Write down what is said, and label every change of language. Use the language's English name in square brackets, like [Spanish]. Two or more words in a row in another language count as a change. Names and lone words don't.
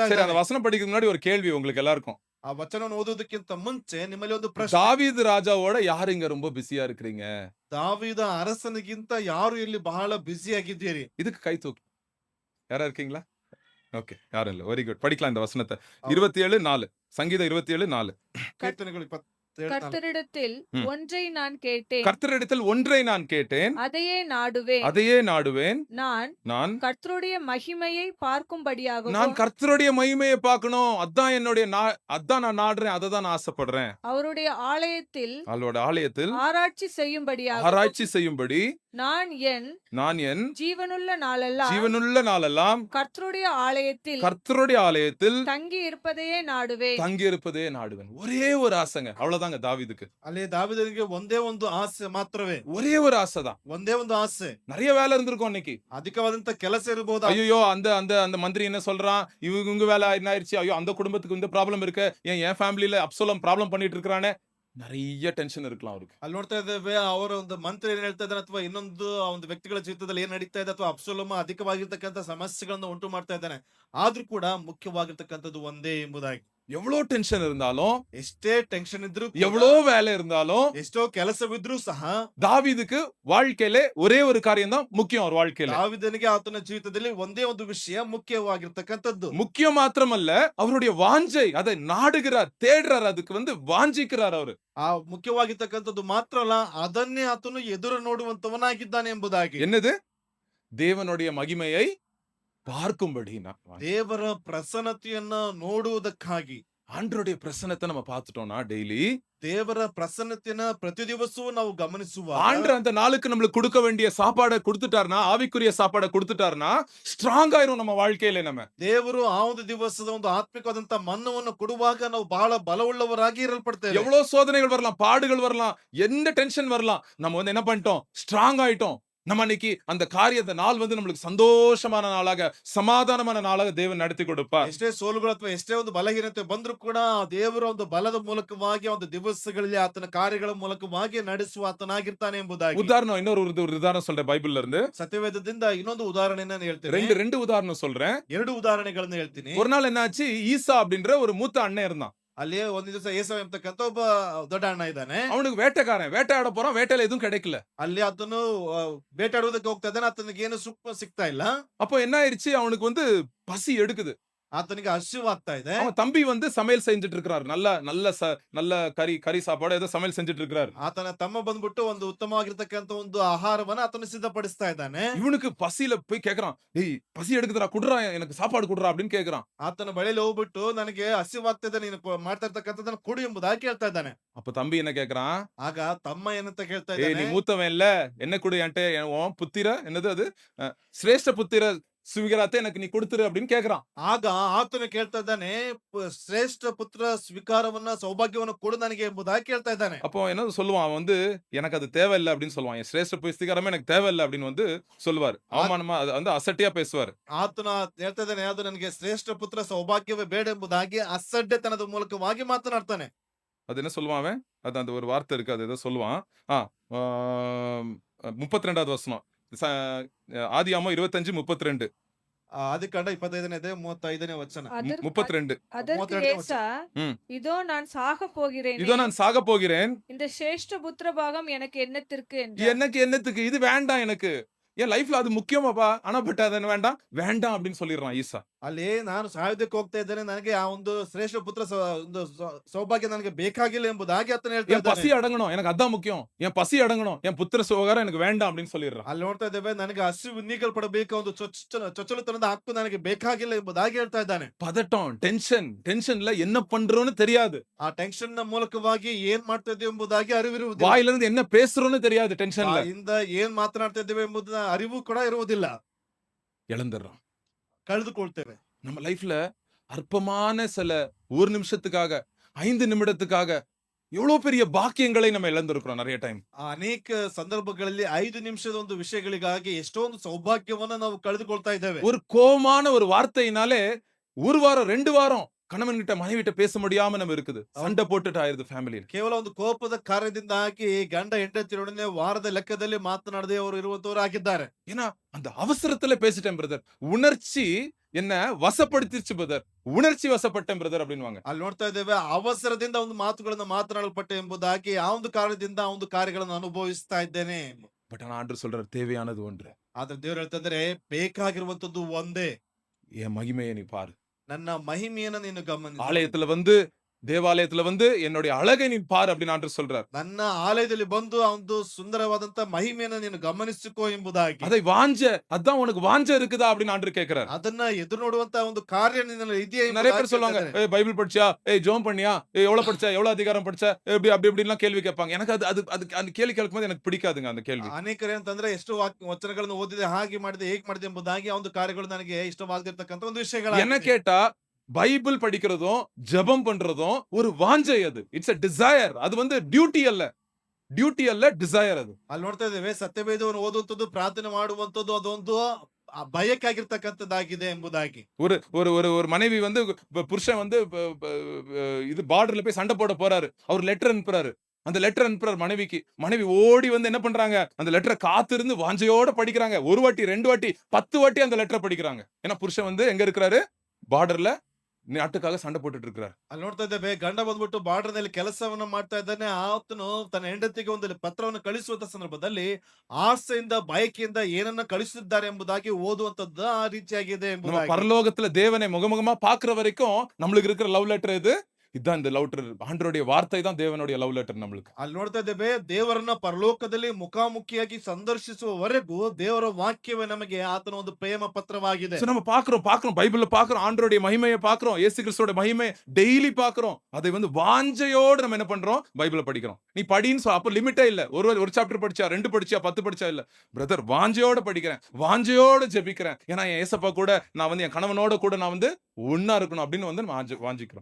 [Tamil] சரி, அந்த [Kannada] ಇದ್ದಾರೆ. [Tamil] வசனம் படிக்கிறதுக்கு முன்னாடி ஒரு கேள்வி உங்களுக்கு எல்லாருக்கும். [Kannada] ಆ ವಚನವನ್ನು ಓದೋದಕ್ಕಿಂತ ಮುಂಚೆ ನಿಮ್ಮಲ್ಲಿ ಒಂದು ಪ್ರಶ್ನೆ. [Tamil] தாவீது ராஜாவோட யாரு இங்க ரொம்ப பிஸியா இருக்கிறீங்க? [Kannada] ದಾವೀದ ಅರಸನಿಗಿಂತ ಯಾರು ಇಲ್ಲಿ ಬಹಳ ಬ್ಯುಸಿ ಆಗಿದ್ದೀರಿ? [Tamil] இதுக்கு கை தூக்கு. யாரா இருக்கீங்களா? ஓகே, யாரும் இல்ல. வெரி குட். படிக்கலாம் இந்த வசனத்தை. 27:4. சங்கீதம் 27:4. [Kannada] ಕೀರ್ತನೆಗಳು 27:4. [Tamil] கர்த்தரிடத்தில் ஒன்றை நான் கேட்டேன், கர்த்தரிடத்தில் ஒன்றை நான் கேட்டேன், அதையே நாடுவேன். அதையே நாடுவேன். நான் நான் கர்த்தருடைய மகிமையை பார்க்கும்படியாகவும் நான் கர்த்தருடைய மகிமையை பார்க்கணும். அதான் என்னுடைய அதான் நான் நாடுறேன். அதை தான் நான் ஆசைப்படுறேன். அவருடைய ஆலயத்தில் அவளோட ஆலயத்தில் ஆராய்ச்சி செய்யும்படியாகவும் ஆராய்ச்சி செய்யும்படி நான் என் ஜீவனுள்ள நாளெல்லாம் நாளெல்லாம் கர்த்தருடைய ஆலயத்தில் கர்த்தருடைய ஆலயத்தில் தங்கி இருப்பதையே நாடுவேன். தங்கி இருப்பதே நாடுவேன். ஒரே ஒரு ஆசைங்க, அவ்வளவுதாங்க தாவீதுக்கு. [Kannada] ಅಲ್ಲಿ ದಾವೀದನಿಗೆ ಒಂದೇ ಒಂದು ಆಸೆ ಮಾತ್ರವೇ. [Tamil] ஒரே ஒரு ஆசை தான். [Kannada] ಒಂದೇ ಒಂದು ಆಸೆ. [Tamil] நிறைய வேலை இருந்திருக்கும் அன்னைக்கு. [Kannada] ಅಧಿಕವಾದಂತ ಕೆಲಸ ಇರಬಹುದು. [Tamil] ஐயோ அந்த அந்த அந்த மந்திரி என்ன சொல்றான், இவங்க வேலை என்ன ஆயிடுச்சு, ஐயோ அந்த குடும்பத்துக்கு இந்த ப்ராப்ளம் இருக்கு, என் ஃபேமிலியில அப்சலோம் ப்ராப்ளம் பண்ணிட்டு இருக்கானே, நிறைய ಟೆನ್ಷನ್ இருக்கலாம் அவருக்கு. [Kannada] ಅಲ್ಲಿ ನೋಡ್ತಾ ಇದ್ದೇವೆ, ಅವರ ಒಂದು ಮಂತ್ರಿ ಏನ್ ಹೇಳ್ತಾ ಇದ್ದಾನೆ ಅಥವಾ ಇನ್ನೊಂದು ಆ ಒಂದು ವ್ಯಕ್ತಿಗಳ ಜೀವಿತದಲ್ಲಿ ಏನ್ ನಡೀತಾ ಇದೆ ಅಥವಾ ಅಬ್ಸಲೋಮ ಅಧಿಕವಾಗಿರ್ತಕ್ಕಂಥ ಸಮಸ್ಯೆಗಳನ್ನು ಉಂಟು ಮಾಡ್ತಾ ಇದ್ದಾನೆ. ಆದ್ರೂ ಕೂಡ ಮುಖ್ಯವಾಗಿರ್ತಕ್ಕಂಥದ್ದು ಒಂದೇ ಎಂಬುದಾಗಿ. [Tamil] எவ்வளவு டென்ஷன் இருந்தாலும், [Kannada] ಎಷ್ಟೇ ಟೆನ್ಷನ್ ಇದ್ರು, [Tamil] எவ்வளவு வேலை இருந்தாலும், [Kannada] ಎಷ್ಟೋ ಕೆಲಸವಿದ್ರೂ ಸಹ [Tamil] தாவீதுக்கு வாழ்க்கையில ஒரே ஒரு காரியம் தான் முக்கியம். அவர் வாழ்க்கையில [Kannada] ದಾವೀದನಿಗೆ ಆತನ ಜೀವಿತದಲ್ಲಿ ಒಂದೇ ಒಂದು ವಿಷಯ ಮುಖ್ಯವಾಗಿರ್ತಕ್ಕಂಥದ್ದು. [Tamil] முக்கியம் மாத்திரமல்ல, அவருடைய வாஞ்சை, அதை நாடுகிறார், தேடுறார், அதுக்கு வாஞ்சிக்கிறார் அவரு. [Kannada] ಆ ಮುಖ್ಯವಾಗಿರ್ತಕ್ಕಂಥದ್ದು ಮಾತ್ರ ಅಲ್ಲ, ಅದನ್ನೇ ಆತನು ಎದುರು ನೋಡುವಂತವನಾಗಿದ್ದಾನೆ ಎಂಬುದಾಗಿ. [Tamil] என்னது? தேவனுடைய மகிமையை பார்க்கும்படி. [Kannada] ದೇವರ ಪ್ರಸನ್ನತೆಯನ್ನ ನೋಡುವುದಕ್ಕಾಗಿ. [Tamil] ஆண்டவருடைய பிரசன்னத்தை நம்ம பார்த்துட்டோம்னா டெய்லி, [Kannada] ದೇವರ ಪ್ರಸನ್ನತೆಯನ್ನ ಪ್ರತಿ ದಿವಸವೂ ನಾವು ಗಮನಿಸುವ [Tamil] ஆண்டவர் அந்த நாளுக்கு நம்மளுக்கு கொடுக்க வேண்டிய சாப்பாடை கொடுத்துட்டாருன்னா, ஆவிக்குரிய சாப்பாடை கொடுத்துட்டாருன்னா, ஸ்ட்ராங் ஆயிரும் நம்ம வாழ்க்கையில. நம்ம [Kannada] ದೇವರು ಆ ಒಂದು ದಿವಸದ ಒಂದು ಆತ್ಮಿಕವಾದಂತ ಮನ್ನವನ್ನು ಕೊಡುವಾಗ ನಾವು ಬಹಳ ಬಲವುಳ್ಳವರಾಗಿ ಇರಲ್ಪಡ್ತೇವೆ. [Tamil] எவ்வளவு சோதனைகள் வரலாம், பாடுகள் வரலாம், எந்த டென்ஷன் வரலாம், நம்ம என்ன பண்ணிட்டோம்? ஸ்ட்ராங் ஆயிட்டோம். நம்ம அன்னைக்கு அந்த காரியத்தை நாள் நம்மளுக்கு சந்தோஷமான நாளாக, சமாதானமான நாளாக தேவன் நடத்தி கொடுப்பார். [Kannada] ಎಷ್ಟೇ ಸೋಲುಗಳು ಅಥವಾ ಎಷ್ಟೇ ಒಂದು ಬಲಹೀನತೆ ಬಂದ್ರು ಕೂಡ ದೇವರ ಒಂದು ಬಲದ ಮೂಲಕವಾಗಿ ಒಂದು ದಿವಸಗಳಲ್ಲಿ ಆತನ ಕಾರ್ಯಗಳ ಮೂಲಕವಾಗಿ ನಡೆಸುವ ಆತನಾಗಿರ್ತಾನೆ ಎಂಬುದಾಗಿ. [Tamil] உதாரணம், இன்னொரு உதாரணம் சொல்றேன் பைபிள்ல இருந்து. [Kannada] ಸತ್ಯವೇದದಿಂದ ಇನ್ನೊಂದು ಉದಾಹರಣೆಯನ್ನು ಹೇಳ್ತೇನೆ. [Tamil] ரெண்டு உதாரணம் சொல்றேன். [Kannada] 2 ಉದಾಹರಣೆಗಳನ್ನು ಹೇಳ್ತೀನಿ. [Tamil] ஒரு நாள் என்னாச்சு, ஈசா அப்படின்ற ஒரு மூத்த அண்ணன் இருந்தான். [Kannada] ಅಲ್ಲಿ ಒಂದು ದಿವಸ ಏಸಾವ್ ಎಂಬತಕ್ಕಂತ ಒಬ್ಬ ದೊಡ್ಡ ಅಣ್ಣ ಇದ್ದಾನೆ. [Tamil] அவனுக்கு வேட்டைக்காரன், வேட்டையாட போறான், வேட்டையில எதுவும் கிடைக்கல. [Kannada] ಅಲ್ಲಿ ಆತನು ಬೇಟಾಡುವುದಕ್ಕೆ ಹೋಗ್ತಾ ಇದ್ದಾನೆ, ಆತನಿಗೆ ಏನು ಸುಖ ಸಿಗ್ತಾ ಇಲ್ಲ. [Tamil] அப்போ என்ன ஆயிருச்சு, அவனுக்கு பசி எடுக்குது. [Kannada] ಆತನಿಗೆ ಹಸಿವಾಗ್ತಾ ಇದೆ. [Tamil] அவன் தம்பி வந்து சமையல் செஞ்சுட்டு இருக்கிறார். நல்ல கறி சாப்பாடு ஏதோ சமையல் செஞ்சுட்டு இருக்கிறார். [Kannada] ಆತನ ತಮ್ಮ ಬಂದ್ಬಿಟ್ಟು ಒಂದು ಉತ್ತಮವಾಗಿರ್ತಕ್ಕಂಥ ಒಂದು ಆಹಾರವನ್ನ ಆತನು ಸಿದ್ಧಪಡಿಸ್ತಾ ಇದ್ದಾನೆ. [Tamil] இவனுக்கு பசியில போய் கேக்குறான். "ஏய் பசி எடுக்குதுடா, குடுறா எனக்கு சாப்பாடு குடுறா" அப்படின்னு கேக்குறான். [Kannada] ಆತನ ಬಳಿಯಲ್ಲಿ ಹೋಗ್ಬಿಟ್ಟು ನನಗೆ ಹಸಿವಾಗ್ತಿದೆ, ನೀನು ಮಾಡ್ತಾ ಇರ್ತಕ್ಕಂಥದ್ದನ್ನ ಕೊಡು ಎಂಬುದಾಗಿ ಕೇಳ್ತಾ ಇದ್ದಾನೆ. [Tamil] அப்ப தம்பி என்ன கேக்குறான்? [Kannada] ಆಗ ತಮ್ಮ ಏನಂತ ಕೇಳ್ತಾ [Tamil] "ஏய் நீ [Kannada] ಇದ್ದಾನೆ, [Tamil] மூத்தவன் இல்ல, என்ன குடு என்கிட்ட உன் புத்திர என்னது அது சிரேஷ்ட புத்திர சுவிகராத்தை எனக்கு நீ கொடுத்துரு" அப்படின்னு கேக்குறான். [Kannada] ಆಗ ಆತನು ಕೇಳ್ತಾ ಇದ್ದಾನೆ, ಶ್ರೇಷ್ಠ ಪುತ್ರ ಸ್ವೀಕಾರವನ್ನ ಸೌಭಾಗ್ಯವನ್ನ ಕೊಡು ನನಗೆ ಎಂಬುದಾಗಿ ಕೇಳ್ತಾ ಇದ್ದಾನೆ. [Tamil] அப்போ என்ன சொல்லுவான்? அவன் வந்து எனக்கு அது தேவையில்ல அப்படின்னு சொல்லுவான். என் சிரேஷ்ட புஸ்திகாரமே எனக்கு தேவையில்ல அப்படின்னு வந்து சொல்லுவார். அவமானமா அது வந்து அசட்டியா பேசுவார். [Kannada] ಆತನ ಹೇಳ್ತಾ ಇದ್ದಾನೆ, ಅದು ನನಗೆ ಶ್ರೇಷ್ಠ ಪುತ್ರ ಸೌಭಾಗ್ಯವೇ ಬೇಡ ಎಂಬುದಾಗಿ ಅಸಡ್ಡೆತನದ ಮೂಲಕವಾಗಿ ಮಾತನಾಡ್ತಾನೆ. [Tamil] அது என்ன சொல்லுவான் அவன்? அது அந்த ஒரு வார்த்தை இருக்கு. அது ஏதோ சொல்லுவான். 32வது வசனம். ஆதியாகமம் 25:32. [Kannada] ಆದಿಕಾಂಡ 25ನೇ 35ನೇ ವಚನ. [Tamil] அதற்கு 32. அதற்கு 32 ஏசா, ம். இதோ நான் சாக போகிறேன், இதோ நான் சாக போகிறேன். இந்த சிரேஷ்ட புத்திர பாகம் எனக்கு என்னத்திற்கு என்றார். எனக்கு என்னத்துக்கு? இது வேண்டாம் எனக்கு. என் லைஃப்ல அது முக்கியமாப்பா. ஆனா பட் அது என்ன வேண்டாம் வேண்டாம் அப்படின்னு சொல்லிடுறான் ஈசா. [Kannada] ಅಲ್ಲಿ ನಾನು ಸಾಯುವುದಕ್ಕೆ ಹೋಗ್ತಾ ಇದ್ದೇನೆ, ನನಗೆ ಆ ಒಂದು ಶ್ರೇಷ್ಠ ಪುತ್ರ ಒಂದು ಸೌಭಾಗ್ಯ ನನಗೆ ಬೇಕಾಗಿಲ್ಲ ಎಂಬುದಾಗಿ ಆತನ ಹೇಳ್ತಾ [Tamil] என் பசி [Kannada] ಇದ್ದಾನೆ. [Tamil] அடங்கணும், எனக்கு அதான் முக்கியம். என் பசி அடங்கணும், என் புத்திர சுகாரம் எனக்கு வேண்டாம் அப்படின்னு சொல்லிடுறான். [Kannada] ಅಲ್ಲಿ ನೋಡ್ತಾ ಇದ್ದೇವೆ, ನನಗೆ ಹಸಿವು ನೀಗಲ್ಪಡಬೇಕು, ಒಂದು ಚೊಚ್ಚಲತನದ ಹಕ್ಕು ನನಗೆ ಬೇಕಾಗಿಲ್ಲ ಎಂಬುದಾಗಿ ಹೇಳ್ತಾ ಇದ್ದಾನೆ. [Tamil] பதட்டம், டென்ஷன்ல என்ன பண்றோம்னு தெரியாது. [Kannada] ಆ ಟೆನ್ಷನ್ ನ ಮೂಲಕವಾಗಿ ಏನ್ ಮಾಡ್ತಾ ಇದ್ದೇವೆ ಎಂಬುದಾಗಿ ಅರಿವಿರುವುದಿಲ್ಲ. [Tamil] வாயில இருந்து என்ன பேசுறோம்னு தெரியாது டென்ஷன்ல. [Kannada] ಬಾಯಿಂದ ಏನ್ ಮಾತನಾಡ್ತಾ ಇದ್ದೇವೆ ಎಂಬುದನ್ನ ಅರಿವು ಕೂಡ ಇರುವುದಿಲ್ಲ, [Tamil] இழந்துடுறோம். [Kannada] ಕಳೆದುಕೊಳ್ತೇವೆ. [Tamil] நம்ம லைஃப்ல அற்பமான சில ஒரு நிமிஷத்துக்காக 5 நிமிடத்துக்காக எவ்வளவு பெரிய பாக்கியங்களை நம்ம இழந்திருக்கிறோம் நிறைய டைம். [Kannada] ಅನೇಕ ಸಂದರ್ಭಗಳಲ್ಲಿ 5 ನಿಮಿಷದ ಒಂದು ವಿಷಯಗಳಿಗಾಗಿ ಎಷ್ಟೊಂದು ಸೌಭಾಗ್ಯವನ್ನ ನಾವು ಕಳೆದುಕೊಳ್ತಾ ಇದ್ದೇವೆ. [Tamil] ஒரு கோவமான ஒரு வார்த்தையினாலே ஒரு வாரம் 2 வாரம் கணவன் கிட்ட மனைவி கிட்ட பேச முடியாம நம்ம இருக்குது. சண்டை போட்டுட்டு ஆயிருது ஃபேமிலில. [Kannada] ಕೇವಲ ಒಂದು ಕೋಪದ ಕಾರ್ಯದಿಂದಾಗಿ ಗಂಡ ಹೆಂಡತಿಯೊಡನೆ ವಾರದ ಲೆಕ್ಕದಲ್ಲಿ ಮಾತನಾಡದೆ ಅವರು ಇರುವಂತವರು ಆಗಿದ್ದಾರೆ. [Tamil] ஏன்னா அந்த அவசரத்துல பேசிட்டேன் பிரதர். உணர்ச்சி என்ன வசப்படுத்திருச்சு பிரதர். உணர்ச்சி வசப்பட்டேன் பிரதர் அப்படின்வாங்க. [Kannada] ಅಲ್ಲಿ ನೋಡ್ತಾ ಇದ್ದೇವೆ, ಅವಸರದಿಂದ ಒಂದು ಮಾತುಗಳನ್ನ ಮಾತನಾಡಲ್ಪಟ್ಟೆ ಎಂಬುದಾಗಿ ಆ ಒಂದು ಕಾರಣದಿಂದ ಆ ಒಂದು ಕಾರ್ಯಗಳನ್ನು ಅನುಭವಿಸ್ತಾ ಇದ್ದೇನೆ. [Tamil] பட் ஆனா ஆண்டவர் சொல்றார் தேவையானது ஒன்று. [Kannada] ಆದ್ರೆ ದೇವರು ಹೇಳ್ತಾ ಇದ್ದಾರೆ, ಬೇಕಾಗಿರುವಂತದ್ದು ಒಂದೇ, [Tamil] என் மகிமையை நீ பாரு. [Kannada] ನನ್ನ ಮಹಿಮೆಯನ್ನ ನೀನು ಗಮನಿಸು. [Tamil] ஆலயத்துல வந்து தேவாலயத்துல வந்து என்னுடைய அழகை நீ பாரு அப்படின்னு ஆண்டவர் சொல்றார். [Kannada] ನನ್ನ ಆಲಯದಲ್ಲಿ ಬಂದು ಆ ಒಂದು ಸುಂದರವಾದಂತ ಮಹಿಮೆಯನ್ನ ನೀನು ಗಮನಿಸಿಕೋ ಎಂಬುದಾಗಿ. [Tamil] அதை அதான் உனக்கு வாஞ்ச இருக்குதா அப்படின்னு ஆண்டவர் கேக்குறார். [Kannada] ಅದನ್ನ ಎದುರು ನೋಡುವಂತ ಒಂದು ಕಾರ್ಯ ನಿನ್ನಲ್ಲಿ ಇದೆಯಾ [Tamil] நிறைய [Kannada] ಎಂಬುದಾಗಿ [Tamil] பேர் சொல்லுவாங்க, [Kannada] ಕೇಳ್ತಾ ಇದ್ದಾರೆ. [Tamil] ஏய் பைபிள் படிச்சியா, ஏய் ஜெபம் பண்ணியா, ஏய் எவ்வளவு படிச்ச, எவ்வளவு அதிகாரம் படிச்ச, எப்படி அப்படி இப்படிலாம் கேள்வி கேட்பாங்க. எனக்கு அது அந்த கேள்வி கேட்கும்போது எனக்கு பிடிக்காதுங்க அந்த கேள்வி. [Kannada] ಅನೇಕರು ಏನಂತಂದ್ರೆ, ಎಷ್ಟು ವಚನಗಳನ್ನು ಓದಿದೆ, ಹಾಗೆ ಮಾಡಿದೆ, ಹೇಗೆ ಮಾಡಿದೆ ಎಂಬುದಾಗಿ ಆ ಒಂದು ಕಾರ್ಯಗಳು ನನಗೆ ಇಷ್ಟವಾಗದಿರ್ತಕ್ಕಂಥ ಒಂದು [Tamil] என்ன [Kannada] ವಿಷಯಗಳು. [Tamil] கேட்டா பைபிள் படிக்கிறதும் ஜெபம் பண்றதும் ஒரு வாஞ்சை. [English] அது it's a desire. [Tamil] அது வந்து டியூட்டி அல்ல டிசையர். அது [Kannada] ಅಲ್ಲಿ ನೋಡ್ತಾ ಇದ್ದೇವೆ, ಸತ್ಯವೇದವನ್ನು ಓದುವಂತದ್ದು, ಪ್ರಾರ್ಥನೆ ಮಾಡುವಂತದ್ದು ಅದೊಂದು ಬಯಕೆ ಆಗಿರ್ತಕ್ಕಂಥದ್ದಾಗಿದೆ ಎಂಬುದಾಗಿ. [Tamil] ஒரு ஒரு ஒரு ஒரு மனைவி வந்து புருஷன் வந்து இது பார்டர்ல போய் சண்டை போட போறாரு. அவர் லெட்டர் அனுப்புறாரு. அந்த லெட்டர் அனுப்புறாரு மனைவிக்கு. மனைவி ஓடி வந்து என்ன பண்றாங்க, அந்த லெட்டரை காத்திருந்து வாஞ்சையோட படிக்கிறாங்க. 1 வாட்டி 2 வாட்டி 10 வாட்டி அந்த லெட்டரை படிக்கிறாங்க. ஏன்னா புருஷன் வந்து எங்க இருக்கிறாரு, பார்டர்ல நாட்டுக்காக சண்டை போட்டுட்டு இருக்கிறார். [Kannada] ಅಲ್ಲಿ ನೋಡ್ತಾ ಇದ್ದೇವೆ, ಗಂಡ ಬಂದ್ಬಿಟ್ಟು ಬಾರ್ಡರ್ ನಲ್ಲಿ ಕೆಲಸವನ್ನ ಮಾಡ್ತಾ ಇದ್ದಾನೆ. ಆತನು ತನ್ನ ಹೆಂಡತಿಗೆ ಒಂದು ಪತ್ರವನ್ನು ಕಳಿಸುವಂತ ಸಂದರ್ಭದಲ್ಲಿ ಆಸೆಯಿಂದ ಬಯಕೆಯಿಂದ ಏನನ್ನ ಕಳಿಸಿದ್ದಾರೆ ಎಂಬುದಾಗಿ ಓದುವಂತದ್ದು ಆ ರೀತಿಯಾಗಿದೆ [Tamil] நம்ம [Kannada] ಎಂಬುದಾಗಿ. [Tamil] பரலோகத்துல தேவனை முகமுகமா பாக்குற வரைக்கும் நம்மளுக்கு இருக்கிற [English] love letter [Tamil] இது. இதான் இந்த [English] love letter. [Tamil] ஆண்டவருடைய வார்த்தை தான் தேவனுடைய [English] love letter [Tamil] நம்மளுக்கு. ಅಲ್ಲಿ ನೋಡ್ತಾ ಇದ್ದೇವೆ, ದೇವರನ್ನ ಪರಲೋಕದಲ್ಲಿ ಮುಖಾಮುಖಿಯಾಗಿ ಸಂದರ್ಶಿಸುವವರೆಗೂ ದೇವರ ವಾಕ್ಯವೇ ನಮಗೆ ಆತನ ಒಂದು ಪ್ರೇಮ ಪತ್ರವಾಗಿದೆ. So நம்ம பாக்குறோம் பைபிள்ல பாக்குறோம், ஆண்டவருடைய மகிமையை பாக்குறோம், இயேசு கிறிஸ்துவோட மகிமை டெய்லி பாக்குறோம். அதை வந்து வாஞ்சையோடு நம்ம என்ன பண்றோம், பைபிளை படிக்கிறோம். நீ படின்னு அப்ப லிமிட்டே இல்ல. ஒரு சாப்டர் படிச்சா, 2 படிச்சா, 10 படிச்சா இல்ல பிரதர். வாஞ்சையோட படிக்கிறேன், வாஞ்சையோட ஜெபிக்கிறேன். ஏன்னா என் ஏசப்பா கூட நான் வந்து என் கணவனோட கூட நான் வந்து ஒன்னா இருக்கணும் அப்படின்னு வந்து வாஞ்சிக்கிறோம்.